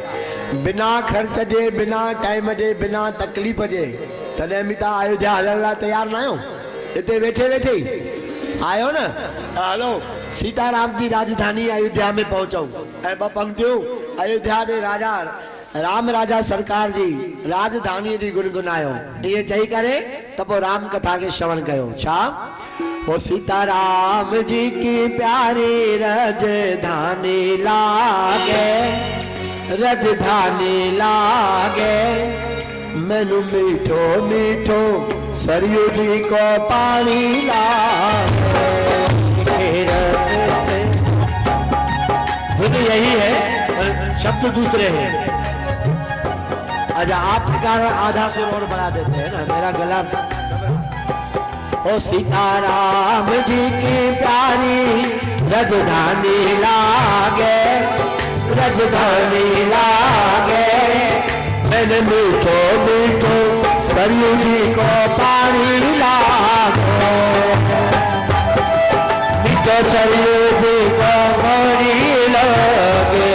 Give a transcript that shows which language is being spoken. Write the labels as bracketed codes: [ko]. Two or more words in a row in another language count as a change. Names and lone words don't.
[sd] बिना खर्च जे, बिना टाइम जे, बिना तकलीफ़ जे तॾहिं बि तव्हां अयोध्या हलण लाइ तैयार न आहियो? हिते वेठे वेठे आयो न? हलो सीताराम जी राजधानी अयोध्या में पहुंचो ऐं ॿ पंक्तियूं अयोध्या जे राजा राम राजा सरकार जी राजधानी जी गुनगुनायो। ये चई करे त पोइ राम कथा के श्रवण कयो। छा? [hi] ओ सीताराम जी की प्यारी राजधानी लागे, राजधानी लागे, मैनू मीठो मीठो सरयू जी को पानी लागे। धुन यही है, शब्द दूसरे हैं। अच्छा आपके कारण आधा सुर और बढ़ा देते हैं ना, मेरा गला। ओ सीताराम जी की प्यारी राजधानी लागे, राजधानी लागे, मैंने मीठो मीठो सरयू जी को पानी लागे, मीठो सरयू जी को पानी लागे।